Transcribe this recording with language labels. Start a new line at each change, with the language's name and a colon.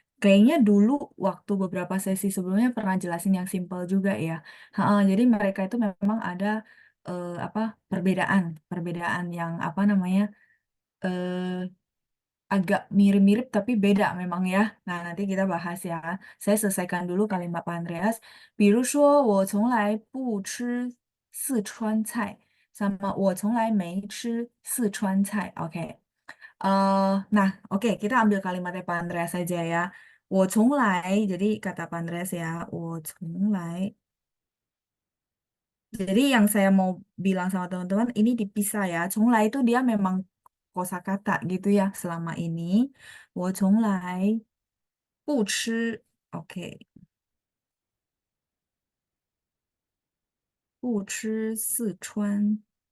Indonesian: Kayaknya dulu waktu beberapa sesi sebelumnya pernah jelasin yang simpel juga ya. Jadi mereka itu memang ada apa perbedaan yang apa namanya eh, agak mirip-mirip tapi beda memang ya. Nah, nanti kita bahas ya. Saya selesaikan dulu kalimat Pak Andreas.
Chinese: 比如说，我从来不吃四川菜，
Indonesian: sama
Chinese: 我从来没吃四川菜。OK，
Indonesian: Nah, oke, kita ambil kalimatnya Pak Andreas saja ya.
Chinese: 我从来,
Indonesian: jadi kata Pak Andreas ya, 我从来. Jadi yang saya mau bilang sama teman-teman, ini dipisah ya. 从来 itu dia memang kosakata gitu ya selama ini.
Chinese: 我从来不吃, oke, 不吃四川.